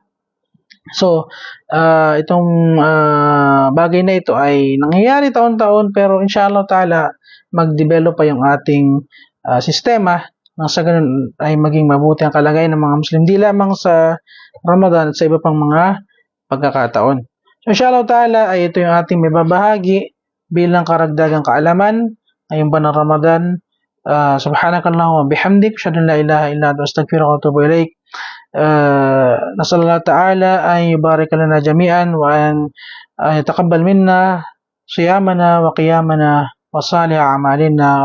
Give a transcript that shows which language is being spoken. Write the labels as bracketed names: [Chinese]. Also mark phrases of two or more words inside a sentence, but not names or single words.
[Filipino] So, itong bagay na ito ay nangyayari taon-taon pero [Arabic] إن شاء الله تعالى [Filipino] mag-develop pa yung ating sistema nang sa ganun ay maging mabuti ang kalagayan ng mga Muslim di lamang sa Ramadan at sa iba pang mga pagkakataon. So [Arabic] إن شاء الله تعالى [Filipino] ay ito yung ating may babahagi bilang karagdagang kaalaman ngayong buwan ng Ramadan. [Arabic] سبحانك اللهم وبحمدك، أشهد أن لا إله إلا أنت أستغفرك وأتوب إليك. نسأل الله تعالى أن يبارك لنا جميعا وأن يتقبل منا صيامنا وقيامنا وصالح أعمالنا.